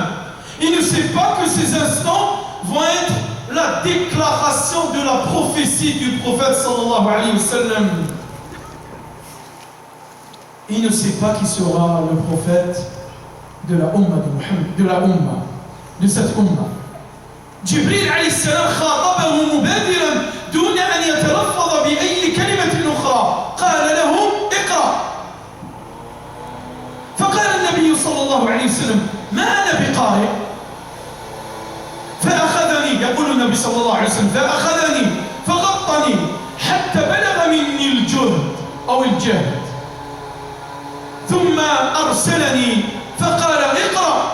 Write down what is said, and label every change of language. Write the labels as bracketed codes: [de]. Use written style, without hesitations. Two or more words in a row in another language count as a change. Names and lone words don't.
[fr] Il ne sait pas que ces instants vont être la déclaration de la prophétie du prophète [ar] صلى الله عليه وسلم. [fr] Il ne sait pas qui sera le prophète de la Ummah de Muhammad, de la Ummah, de cette Ummah. [ar] جبريل عليه السلام خاطبه مبادرا دون أن يتلفظ بأي كلمة أخرى. قال له اقرأ. فقال النبي صلى الله عليه وسلم ما أنا بقارئ. فأخذني، يقول النبي صلى الله عليه وسلم، فأخذني فغطني حتى بلغ مني الجهد أو الجهد، ثم أرسلني فقال اقرأ.